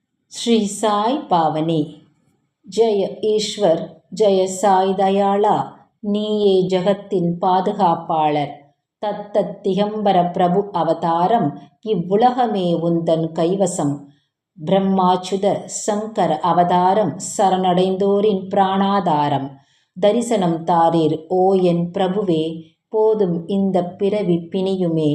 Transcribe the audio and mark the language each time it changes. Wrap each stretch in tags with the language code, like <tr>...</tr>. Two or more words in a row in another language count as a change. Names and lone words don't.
<sa>श्री साई पावनी। जय ईश्वर जय साई दयाளா,</sa> <ta>நீயே ஜகத்தின் பாதுகாப்பாளர். தத்தத் திகம்பர பிரபு அவதாரம், இவ்வுலகமே உந்தன் கைவசம். பிரம்மாச்சுத சங்கர அவதாரம், சரணடைந்தோரின் பிராணாதாரம். தரிசனம் தாரீர் ஓ என் பிரபுவே, போதும் இந்த பிறவி பிணியுமே.</ta>